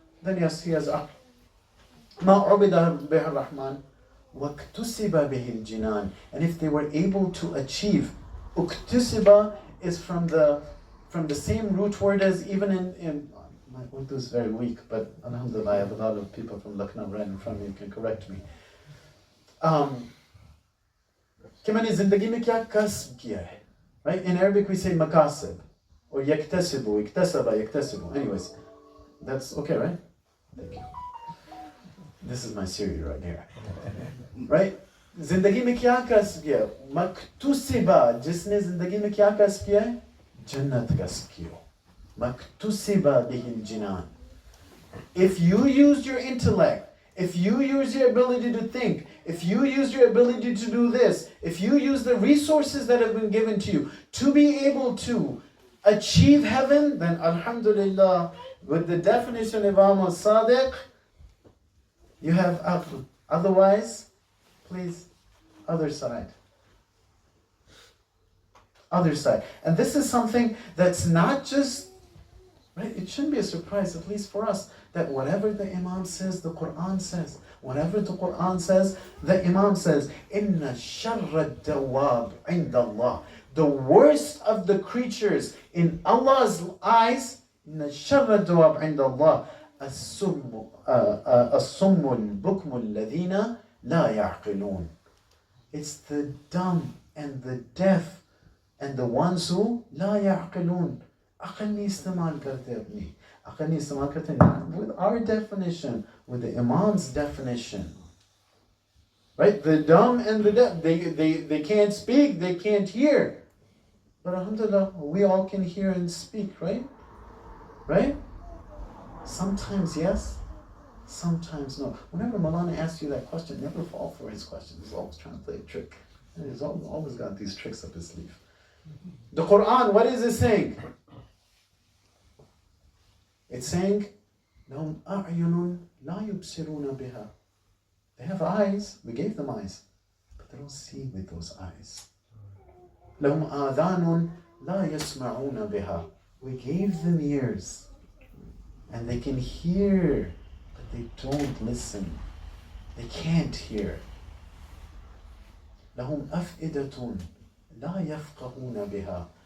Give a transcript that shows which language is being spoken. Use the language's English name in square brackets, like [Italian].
[English] then yes, he has aql. [Arabic] ما عبد به الرحمن واكتسب به الجنان. [English] And if they were able to achieve, اكتسب is from the same root word as even in my Urdu is very weak, but alhamdulillah, I have a lot of people from Lucknow right in front of me who can correct me. [Hindi] कि मैंने जिंदगी में क्या कसब किया है, right? [English] In Arabic we say makasib or yaktasibu, iktasaba, yaktasibu. Anyways, that's okay, right? Thank you. This is my Siri right here, right? [Hindi] जिंदगी में क्या कसब किया? मकतुसिबा, जिसने जिंदगी में क्या कसब किया है? जन्नत कसब किया. [Arabic] मकतुसिबा बिहिल जिनान. [English] If you use your intellect, if you use your ability to think, if you use your ability to do this, if you use the resources that have been given to you to be able to achieve heaven, then alhamdulillah, with the definition of Imam al-Sadiq, you have aql. Otherwise, please, other side. Other side. And this is something that's not just, right? It shouldn't be a surprise, at least for us, that whatever the Imam says, the Quran says. Whatever the Quran says, the Imam says. [Arabic] Inna sharra dawab indallah. [English] The worst of the creatures in Allah's eyes, [Arabic] inna sharra dawab indallah. الصم البكم الذين لا يعقلون. [English] It's the dumb and the deaf and the ones who [Arabic] لا يعقلون. [Hindi] अकल नहीं इस्तेमाल करते अपनी. अकल नहीं इस्तेमाल करते. [English] With our definition, with the Imam's definition, right? The dumb and the deaf, they can't speak, they can't hear. But alhamdulillah, we all can hear and speak, right? Right? Sometimes yes, sometimes no. Whenever Malana asks you that question, never fall for his question. He's always trying to play a trick. And he's always got these tricks up his sleeve. The Quran, what is it saying? It's saying, [Arabic] لَهُمْ أَعْيُنٌ لَا يُبْصِرُونَ بِهَا. [English] They have eyes, we gave them eyes, but they don't see with those eyes. [Arabic] لَهُمْ آذَانٌ لَا يَسْمَعُونَ بِهَا. [English] We gave them ears, and they can hear, but they don't listen. They can't hear. [Arabic] لَهُمْ أَفْئِدَةٌ لَا يَفْقَهُونَ بِهَا.